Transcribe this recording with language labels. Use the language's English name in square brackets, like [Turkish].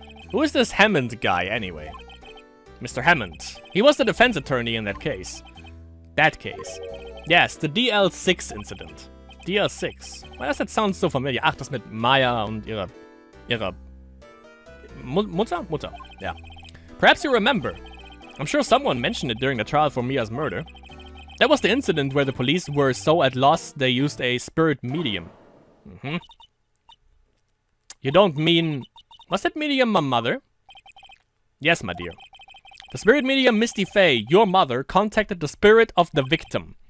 [English] Who is this Hammond guy, anyway? Mr. Hammond. He was the defense attorney in that case. Yes, the DL6 incident. DL6. Why does that sound so familiar? [German] Ach, das mit Maya und ihrer Mutter? [English] Mutter, yeah. Perhaps you remember. I'm sure someone mentioned it during the trial for Mia's murder. That was the incident where the police were so at loss they used a spirit medium. You don't mean... Was that medium my mother? Yes, my dear. The spirit medium Misty Fey, your mother, contacted the spirit of the victim.